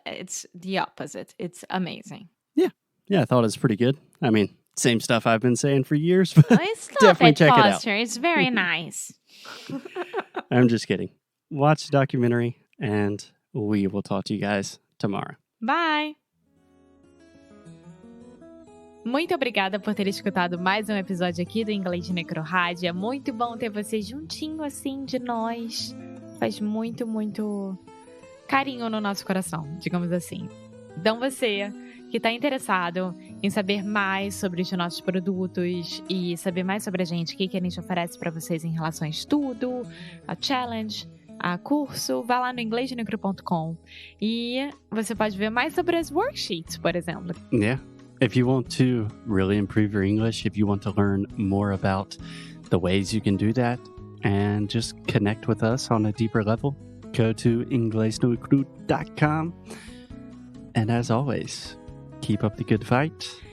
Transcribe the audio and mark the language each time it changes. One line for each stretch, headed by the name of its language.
English: It's the opposite. It's amazing. Yeah, I thought it was pretty good. I mean, same stuff I've been saying for years, but Stop definitely it, check Foster. it out. It's very nice. I'm just kidding. Watch the documentary, and we will talk to you guys tomorrow. Bye.
Portuguese: Muito obrigada por ter escutado mais um episódio aqui do Inglês de Necrorádio. É muito bom ter você juntinho assim de nós. Faz muito, muito carinho no nosso coração, digamos assim. Então você que está interessado em saber mais sobre os nossos produtos e saber mais sobre a gente, o que a gente oferece para vocês em relação a estudo, a challenge, a curso, vá lá no inglesdenecro.com e você pode ver mais sobre as worksheets, por exemplo.
English: Yeah. If you want to really improve your English, if you want to learn more about the ways you can do that and just connect with us on a deeper level, go to inglesdenecro.com. And as always, keep up the good fight.